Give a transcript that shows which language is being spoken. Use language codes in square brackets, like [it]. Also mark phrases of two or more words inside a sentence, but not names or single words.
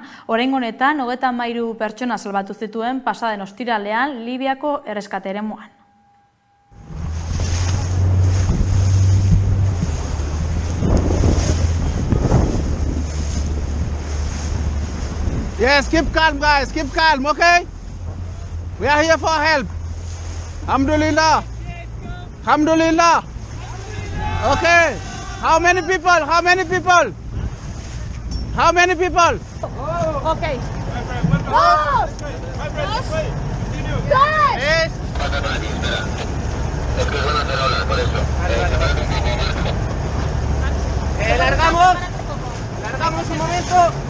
[eu] Oraingo honetan 33 pertsona salbatu zituen pasaden ostiralean Libiako erreskate eremuan. [en] Yes, keep calm guys, keep calm, okay? We are here for help. Alhamdulillah. Alhamdulillah. Okay. How many people? How many people? How many people? Okay. [es] Largamos un momento.